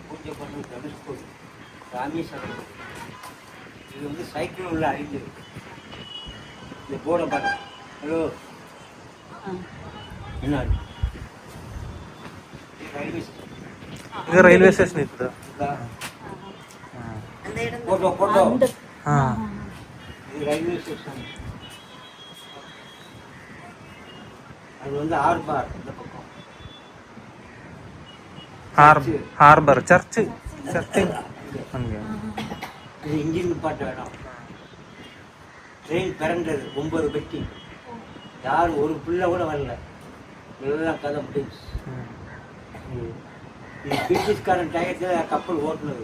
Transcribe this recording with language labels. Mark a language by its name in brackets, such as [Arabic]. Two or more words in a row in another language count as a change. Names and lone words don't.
[Malayalam] ഇത് റെയിൽവേ സ്റ്റേഷൻ ഇത് [Tamil] ரயில்வே ஸ்டேஷன். அது வந்து ஆர்பார் இந்த பக்கம். [Malayalam] ഹാർബർ ചർച്ച് [Tamil] இது இன்ஜின் நிப்பாட்ட வேணும். ட்ரெயின் பிறண்டது 9 பெட்டி. யாரும் ஒரு பிள்ளை கூட வரல. எல்லாம் கதை முடிஞ்சு. இது பிரிட்டிஷ்காரன் டயத்தில் கப்பல் ஓட்டுனது.